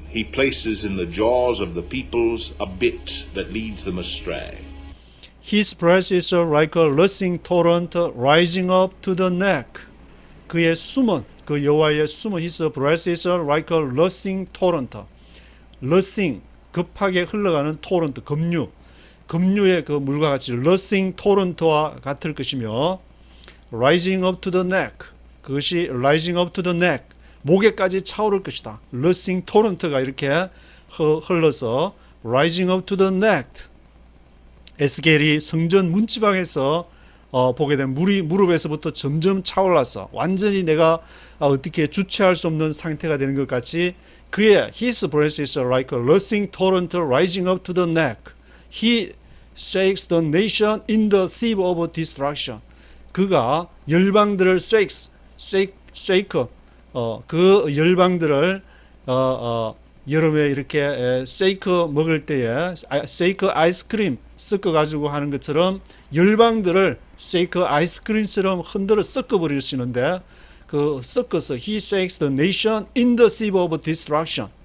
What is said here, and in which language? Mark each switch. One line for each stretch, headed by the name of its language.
English: He places in the jaws of the peoples a bit that leads them astray. His breath is like a rushing torrent rising up to the neck.
Korean: 그의 숨은 그 여호와의 숨은
English: His breath is like a rushing torrent.
Korean: rushing 급하게 흘러가는 토런트 급류의 그 물과 같이 rushing torrent와 같을 것이며
English: rising up to the neck
Korean: 그것이 rising up to the neck 목에까지 차오를 것이다. rushing torrent가 이렇게 흘러서 rising up to the neck 에스겔이 성전 문지방에서 보게 된 물이 무릎에서부터 점점 차올라서 완전히 내가 어떻게 주체할 수 없는 상태가 되는 것 같이 그의
English: His breath is like a rushing torrent rising up to the neck. He shakes the nation in the sieve of destruction.
Korean: 그가 열방들을 shake 그 열방들을 여름에 이렇게 쉐이크 먹을 때에 쉐이크 아이스크림 섞어 가지고 하는 것처럼 열방들을 쉐이크 아이스크림처럼 흔들어 섞어 버리시는데 그 섞어서
English: he shakes the nation in the sieve of destruction.